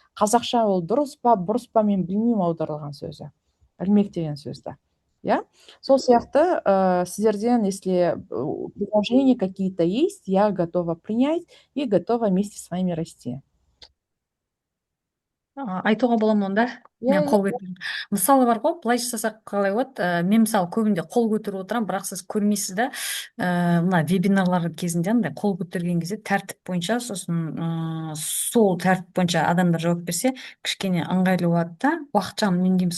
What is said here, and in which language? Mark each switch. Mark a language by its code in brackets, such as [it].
[kk] Қазақша ол дұрыс па, бұрыс па, мен білмеймін аударылған сөзі. Ілмек деген сөзді. Я? Сол сияқты сіздерден, [ru] если предложения какие-то есть, я готова принять и готова вместе с вами расти. [kk] Айтуға бола ма онда? Мен қол көтеремін. Мысалы бар ғой, былай жасасақ қалай болады? Мен мысалы көбінде қол көтеріп отырамын, бірақ сіз көрмейсіз да, мына вебинарлар кезінде андай қол көтерген кезде тәртіп бойынша, сосын сол тәртіп бойынша адамдар жауап берсе, кішкене ыңғайлы болады да, уақытша үнемдейміз.